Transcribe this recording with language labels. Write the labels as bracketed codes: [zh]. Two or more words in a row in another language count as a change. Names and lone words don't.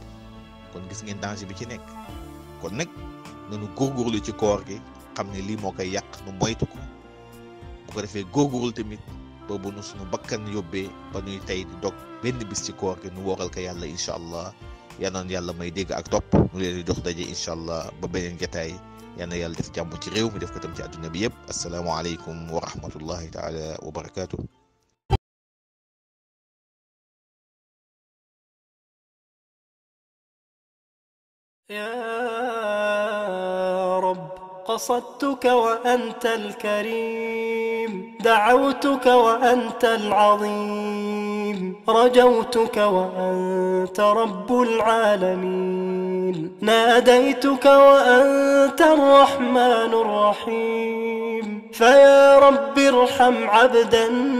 [wo] kon gis ngeen danger bi ci nekk. kon nag nanu góorgóorlu ci koor gi xam ne lii moo koy yàq nu moytu ko bu ko defee góorgóorlu tamit boobu nu suñu bakkan yóbbee ba ñuy tey di dog benn bis ci koor gi nu wooral ko yàlla [ar] إن شاء الله [wo] yal na yàlla may dégg ak topp nu leen di jox daje [ar] إن شاء الله [wo] ba beneen jotaay. yal na yàlla def jàmm ci réew mi def ko tam ci àdduna bi yëpp. [ar] السلام عليكم ورحمة الله تعالى وبركاته. يا رب قصدتك وأنت الكريم دعوتك وأنت العظيم رجوتك وأنت رب العالمين ناديتك وأنت الرحمن الرحيم فيا رب ارحم عبدا